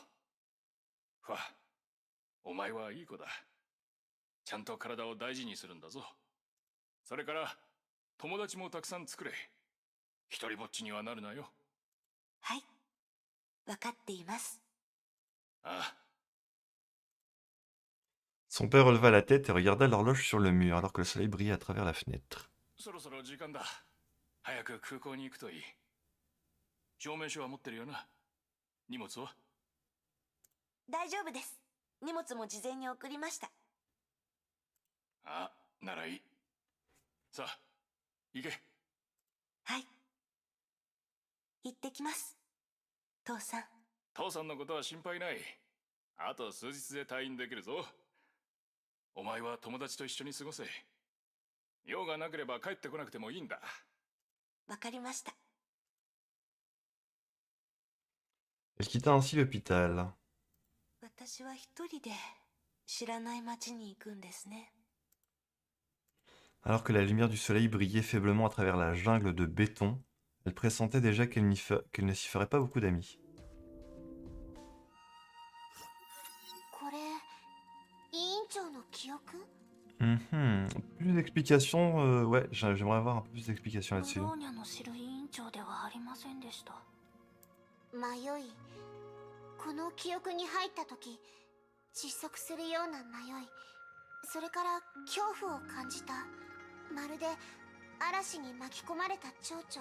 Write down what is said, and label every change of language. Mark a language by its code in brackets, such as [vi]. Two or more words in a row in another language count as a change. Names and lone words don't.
[ja] ふわ、お前はいい子だ。ちゃんと体を大事にするんだぞ。それから友達もたくさん作れ。一人ぼっちにはなるなよ。はい、分かっています。ああ。 [fr] Son père releva la tête et regarda l'horloge sur le mur alors que le soleil brillait à travers la fenêtre. [ja] そろそろ時間だ。早く空港に行くといい。証明書は持ってるよな。荷物は？大丈夫です。荷物も事前に送りました。あ、ならいい。さあ、行け。はい。行ってきます。父さん。父さんのことは心配ない。あと数日で退院できるぞ。お前は友達と一緒に過ごせ。用がなければ帰ってこなくてもいいんだ。わかりました。 [fr] Elle quitta ainsi l'hôpital. [ja] 私は一人で知らない町に行くんですね。 [fr] Alors que la lumière du soleil brillait faiblement à travers la jungle de béton, elle pressentait déjà qu'elle ne s'y ferait pas beaucoup d'amis. [ja] これ委員長の記憶？ [fr] Plus d'explications, ouais, j'aimerais avoir un peu plus d'explications [ja] ブ [fr] là-dessus. [ja] ローニャの知る委員長ではありませんでした。迷い、この記憶に入った時窒息するような迷い、それから恐怖を感じた。まるで嵐に巻き込まれた蝶々。